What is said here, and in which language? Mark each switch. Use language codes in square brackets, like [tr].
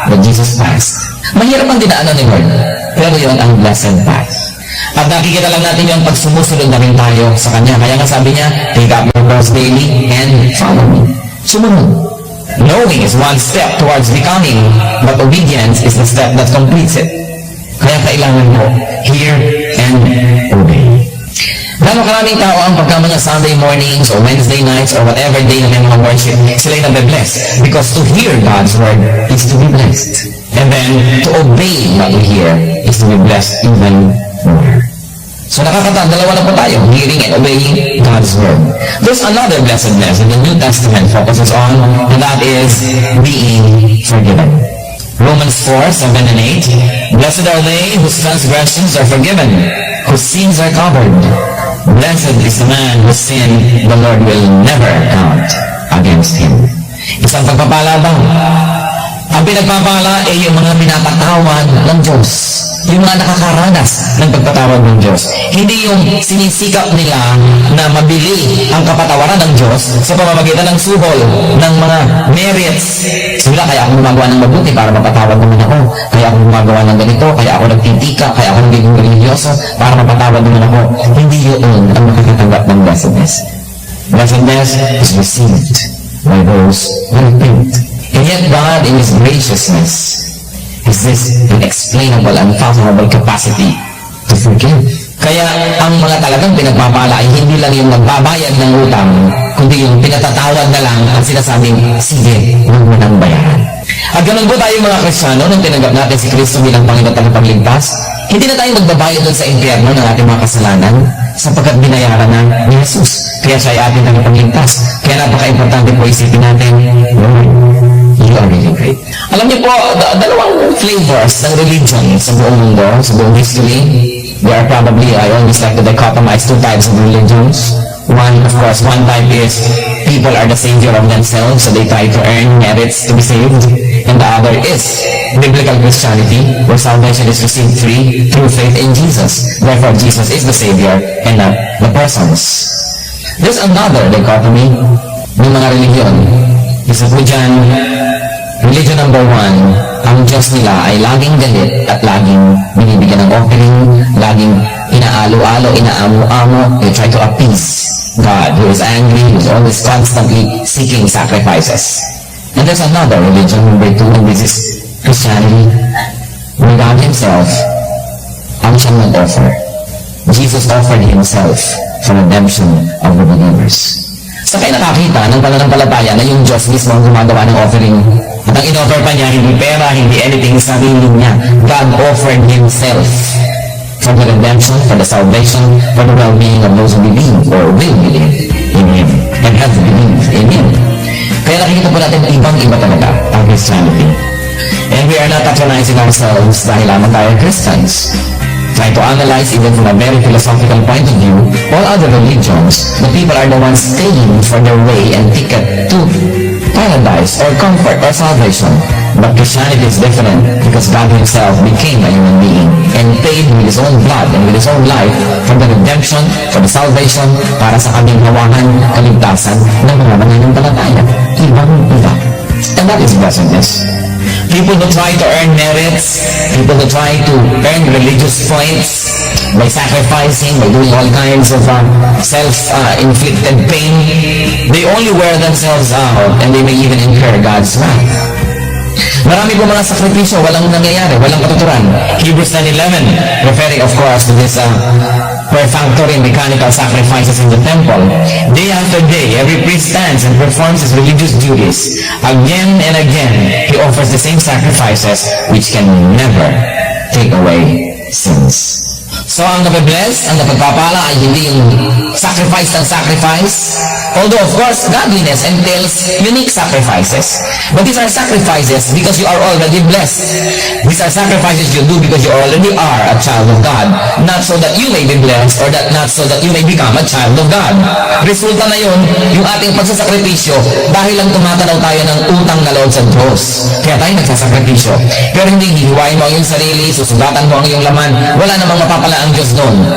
[en] that Jesus passed. [tl] Mahirap ang dinaanan ni Lord, pero yun ang blessed path. At nakikita lang natin yung pag sumusunod na rin tayo sa Kanya. Kaya nga sabi niya, [en] take up your cross daily and follow me. [tl] Sumunod. [en] Knowing is one step towards becoming, but obedience is the step that completes it. [tl] Kaya kailangan mo, [en] hear and obey. [tl] Gano'ng karaming tao ang pagkama niya [en] Sunday mornings or Wednesday nights or whatever day [tl] na may mga worship, sila'y nabe-bless. [en] Because to hear God's word is to be blessed. And then, to obey what we hear is to be blessed even more. [tl] So dalawa na po tayo, [en] hearing and obeying God's word. There's another blessedness that the New Testament focuses on, and that is being forgiven. Romans 4, 7 and 8, Blessed are they whose transgressions are forgiven, whose sins are covered. Blessed is the man whose sin the Lord will never count against him. [tl] Isang pagpapala ba? Ang pinagpapala ay yung mga pinapatawad ng Diyos. Yung mga nakakaranas ng pagpatawad ng Diyos. Hindi yung sinisikap nila na mabili ang kapatawaran ng Diyos sa pamamagitan ng suhol, ng mga merits. Sila, kaya ako gumagawa ng mabuti para mapatawad naman ako. Kaya ako gumagawa ng ganito, kaya ako nagtitika, kaya ako nagiging religyoso para mapatawad naman ako. Hindi yun ang makakatanggap ng blessedness. [en] Blessedness is received by those who repent. And yet God, in His graciousness, has this inexplainable, unfathomable capacity to forgive. [tl] Kaya ang mga talagang pinagpapala ay hindi lang yung magbabayad ng utang, kundi yung pinatatawad na lang ang sinasabing, sige, huwag mo nang bayaran. At ganun po tayo mga Kristiyano, nung tinanggap natin si Kristo bilang Panginoon at Tagapagligtas, hindi na tayo magbabayad doon sa impyerno ng ating mga kasalanan sapagkat binayaran na ni Jesus. Kaya siya ay ating Tagapagligtas. Kaya napaka-importante po isipin natin, [en] Lord, you are really great. [tl] Alam niyo po, dalawang flavors ng religion sa buong mundo, sa buong history. [en] There are probably, I always like to dichotomize two types of religions. One, of course, one type is people are the savior of themselves, so they try to earn merits to be saved. And the other is biblical Christianity, where salvation is received free through faith in Jesus. Therefore, Jesus is the savior and not the persons. There's another dichotomy [tl] ng mga religion. Isa po dyan, religion number 1, ang Diyos nila ay laging galit at laging binibigyan ng offering, laging inaalo-alo, inaamo-amo. [en] They try to appease God, who is angry, who is always constantly seeking sacrifices. And there's another religion, number 2, and this is Christianity, where God Himself [tl] ang siyang nag-offer. [en] Jesus offered Himself for redemption of the believers. [tl] Sa kayo nakakita ng pananampalataya na yung Diyos mismo ang gumagawa ng offering. At ang in-offer pa niya, hindi pera, hindi anything, sarili niya. [en] God offered Himself for the redemption, for the salvation, for the well-being of those who believe or will believe in Him and have believed in Him. [tl] Kaya nakikita po natin ibang-iba talaga ang Christianity. [en] And we are not patronizing ourselves [tl] dahil lamang tayo Christians. [en] Try to analyze even from a very philosophical point of view, all other religions, the people are the ones staying for their way and ticket to paradise or comfort or salvation. But Christianity is different because God Himself became a human being and paid with His own blood and with His own life for the redemption, for the salvation, [tl] para sa kaming hawahan, kaligtasan ng mga mananampalataya. Ibang-iba. [en] And that is blessedness. People who try to earn merits, people who try to earn religious points by sacrificing, by doing all kinds of self-inflicted pain, they only wear themselves out and they may even incur God's wrath. [tl] Marami po mga sakripisyo, walang nangyayari, walang katuturan. [en] Hebrews 9:11, referring of course to this perfunctory and mechanical sacrifices in the temple. Day after day, every priest stands and performs his religious duties. Again and again, he offers the same sacrifices which can never take away sins. [tl] So ang nabe-bless, ang napagpapala ay hindi yung sacrifice ng sacrifice. [en] Although of course, godliness entails unique sacrifices. But these are sacrifices because you are already blessed. These are sacrifices you do because you already are a child of God. Not so that you may be blessed or not so that you may become a child of God. [tl] Resulta na yun, yung ating pagsasakripisyo dahil lang tumatanaw tayo ng utang na loob sa Diyos. Kaya tayo nagsasakripisyo. Pero hindi hihiwain mo ang iyong sarili, susugatan mo ang iyong laman. Wala namang mapapala ang Diyos doon.